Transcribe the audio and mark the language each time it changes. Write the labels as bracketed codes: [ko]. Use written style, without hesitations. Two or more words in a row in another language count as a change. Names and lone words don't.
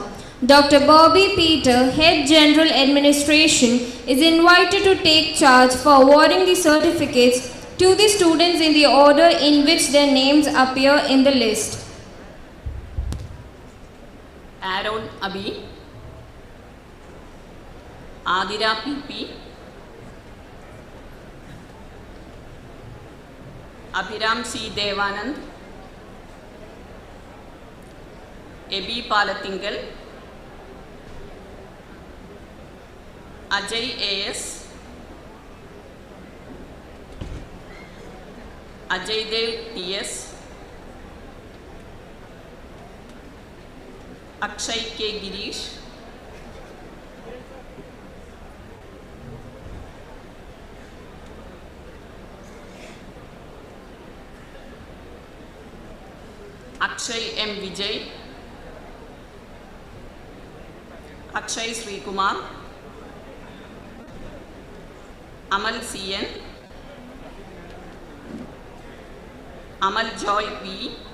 [en] Dr. Bobby Peter, Head General Administration, is invited to take charge for awarding the certificates to the students in the order in which their names appear in the list. Aaron Abi, Adira PP, Abhiram C. Devanand, Ebi Palatingal, Ajay A.S., Ajay Dev T.S., Akshay K. Girish, Akshay M. Vijay, Akshay Sri Kumar, Amal C.N., Amal Joy P.,